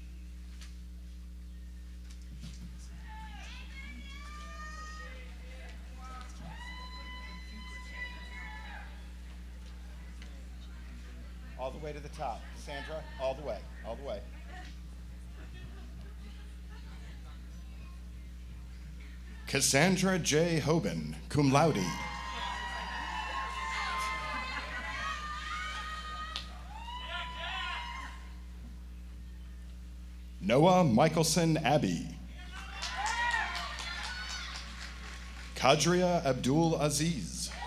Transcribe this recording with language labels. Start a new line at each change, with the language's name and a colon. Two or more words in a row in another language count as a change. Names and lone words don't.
English: All the way to the top. Sandra, all the way, all the way. Cassandra J.
Latin: Hoban, cum laude.
English: Noah Michelson Abbey. Kadria Abdul Aziz.